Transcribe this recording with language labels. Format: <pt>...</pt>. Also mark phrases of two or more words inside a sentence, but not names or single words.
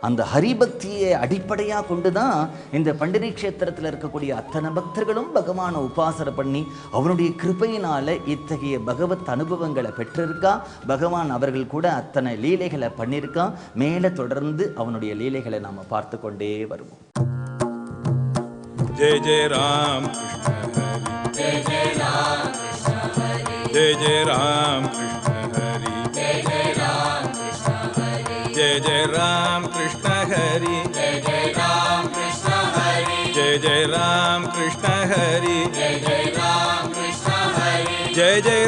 <ta>அந்த ஹரிபக்தியை அடிப்படையாக கொண்டு தான் இந்த பண்டிரி க்ஷேத்திரத்தில் இருக்கக்கூடிய அத்தனை பக்தர்களும் பகவானை உபாசனை பண்ணி அவனுடைய கிருபையினால் இத்தகைய பகவத் அனுபவங்களை பெற்றிருக்கா. பகவான் அவர்கள் கூட அத்தனை லீலைகளை பண்ணியிருக்கா. மேலே தொடர்ந்து அவனுடைய லீலைகளை நாம் பார்த்து கொண்டே வருவோம்.</ta> <mr>जय जय राम कृष्ण हरि, जय जय राम कृष्ण हरि, जय जय राम कृष्ण हरि, जय जय राम कृष्ण हरि, जय जय राम कृष्ण हरि, जय जय राम कृष्ण हरि, जय जय राम कृष्ण हरि, जय जय राम कृष्ण हरि, जय जय</mr>